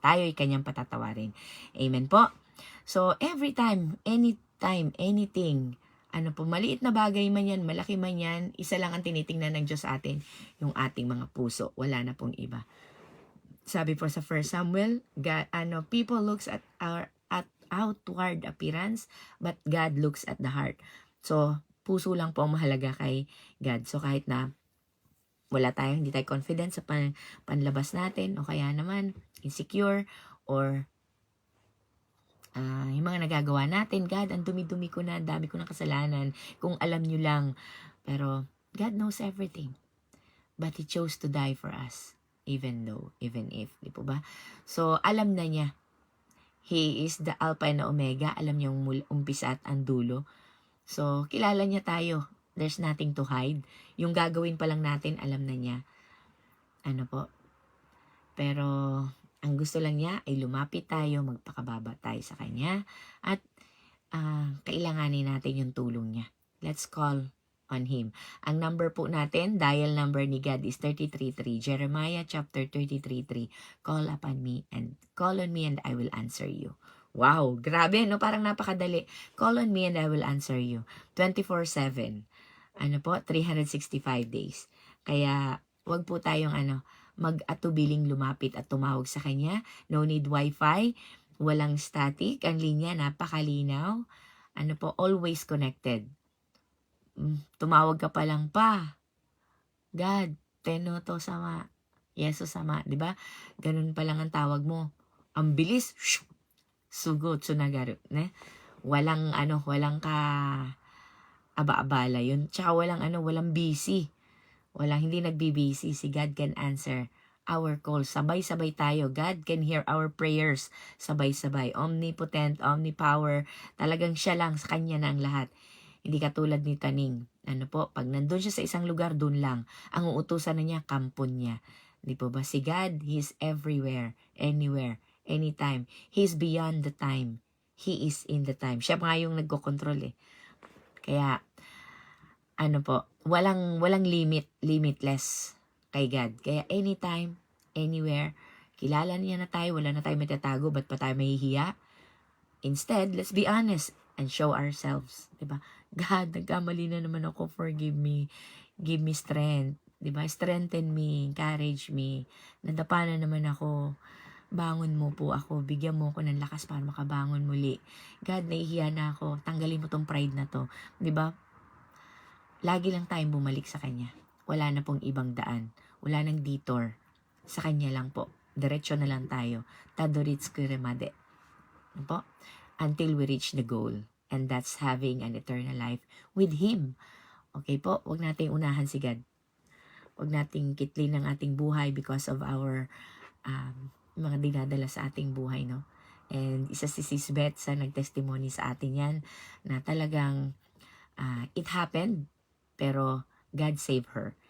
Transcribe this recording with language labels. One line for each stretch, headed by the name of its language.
Filipino: Tayo'y kanyang patatawarin. Amen po.
English: So, every time, anything,
Filipino: maliit na bagay man yan, malaki man yan, isa lang ang tinitingnan ng Diyos sa atin, yung ating mga puso. Wala na pong iba.
English: Sabi po sa 1 Samuel, people looks at outward appearance, but God looks at the heart.
Filipino: So, puso lang po ang mahalaga kay God. So, kahit na hindi tayo confident sa panlabas natin, o kaya naman, insecure, or yung mga nagagawa natin, God, ang dumi-dumi ko na, dami ko ng kasalanan, kung alam nyo lang.
English: Pero, God knows everything. But He chose to die for us, even if,
Filipino: di po ba? So, alam na niya.
English: He is the Alpha and Omega.
Filipino: Alam niya yung umpisa at ang dulo. So, kilala niya tayo.
English: There's nothing to hide.
Filipino: Yung gagawin pa lang natin, alam na niya. Pero, ang gusto lang niya ay lumapit tayo, magpakababa tayo sa Kanya, at kailanganin natin yung tulong niya.
English: Let's call on Him. Ang number po natin, dial number ni God is 33:3. Jeremiah chapter 33:3. Call on me and I will answer you.
Filipino: Wow, grabe, parang napakadali.
English: Call on me and I will answer you. 24/7. 365 days.
Filipino: Kaya, wag po tayong mag-atubiling lumapit at tumawag sa Kanya.
English: No need wifi,
Filipino: walang static, ang linya napakalinaw.
English: Always connected.
Filipino: Tumawag ka pa lang pa.
Japanese: God, teno to sama. Yeso sama, di ba?
Filipino: Ganun pa lang ang tawag mo. Ang bilis,
Japanese: sugod, sunagaru.
Filipino: Walang ka aba-abala yun. Tsaka walang busy. Hindi nagbibisi.
English: Si God can answer our calls.
Filipino: Sabay-sabay tayo.
English: God can hear our prayers.
Filipino: Sabay-sabay.
English: Omnipotent, omnipower.
Filipino: Talagang siya lang, sa Kanya na ang lahat. Hindi katulad ni Taning. Ano po, pag nandun siya sa isang lugar, dun lang. Ang uutusan na niya, kampon niya. Di po ba?
English: Si God, He's everywhere, anywhere, anytime. He's beyond the time. He is in the time.
Filipino: Siya nga yung nagkocontrol eh. Kaya, ano po, walang limit, limitless kay God. Kaya anytime, anywhere, kilala niya na tayo, wala na tayo matatago, ba't pa tayo mahihiya?
English: Instead, let's be honest and show ourselves. Diba? God,
Filipino: nagkamali na naman ako,
English: forgive me, give me strength. Diba? Strengthen me, encourage me.
Filipino: Nadapa na naman ako. Bangon mo po ako, bigyan mo ako ng lakas para makabangon muli. God, nahihiya na ako, tanggalin mo tong pride na to. Diba? Lagi lang tayong bumalik sa Kanya. Wala na pong ibang daan. Wala nang detour. Sa Kanya lang po. Diretso na lang tayo.
Japanese: Tadoritsuku remade.
Filipino: Ano po?
English: Until we reach the goal. And that's having an eternal life with Him.
Filipino: Okay po? Huwag nating unahan si God. Huwag nating kitlin ang ating buhay
English: because of our
Filipino: mga dinadala sa ating buhay, no? And isa si Sis Beth sa nagtestimony sa atin yan na talagang
English: it happened,
Filipino: pero God saved her.